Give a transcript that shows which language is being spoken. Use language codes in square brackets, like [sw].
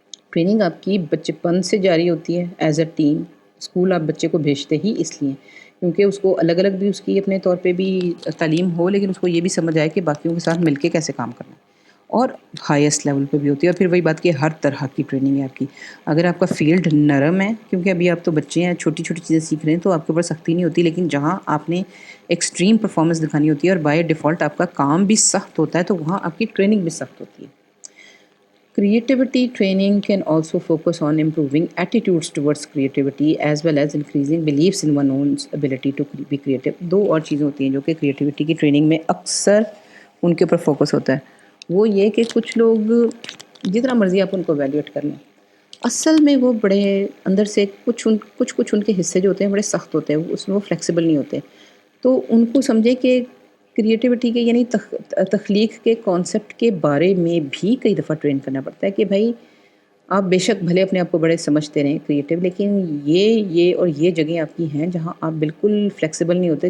[ur] Training آپ کی بچپن سے جاری ہوتی ہے [en] As a team. [ur] اسکول آپ بچے کو بھیجتے ہی اس لیے کیونکہ اس کو الگ الگ بھی اس کی اپنے طور پہ بھی تعلیم ہو، لیکن اس کو یہ بھی سمجھ آئے کہ باقیوں کے ساتھ مل کے کیسے کام کرنا ہے، اور ہائیسٹ لیول پہ بھی ہوتی ہے. اور پھر وہی بات کہ ہر طرح کی ٹریننگ ہے آپ کی. اگر آپ کا فیلڈ نرم ہے کیونکہ ابھی آپ تو بچے ہیں، چھوٹی چھوٹی چیزیں سیکھ رہے ہیں، تو آپ کے اوپر سختی نہیں ہوتی. لیکن جہاں آپ نے ایکسٹریم پرفارمنس دکھانی ہوتی ہے اور بائی ڈیفالٹ آپ کا کام بھی سخت ہوتا ہے تو وہاں آپ کی ٹریننگ بھی سخت ہوتی ہے. [en] Creativity training can also focus on improving attitudes towards creativity as well as increasing beliefs in one's ability to be creative. [ur] دو اور چیزیں ہوتی ہیں جو کہ کریٹیوٹی کی ٹریننگ میں اکثر ان کے اوپر فوکس ہوتا ہے. وہ یہ کہ کچھ لوگ جتنا مرضی آپ ان کو ایویلیویٹ کر لیں، اصل میں وہ بڑے اندر سے کچھ ان کے حصے جو ہوتے ہیں بڑے سخت ہوتے ہیں، اس میں وہ فلیکسیبل نہیں ہوتے. تو ان کو سمجھے کہ کریٹیوٹی کے یعنی تخلیق کے کانسیپٹ کے بارے میں بھی کئی دفعہ ٹرین کرنا پڑتا ہے کہ بھائی آپ بے شک بھلے اپنے آپ کو بڑے سمجھتے رہیں کریٹیو، لیکن یہ اور یہ جگہیں آپ کی ہیں جہاں آپ بالکل فلیکسیبل نہیں ہوتے.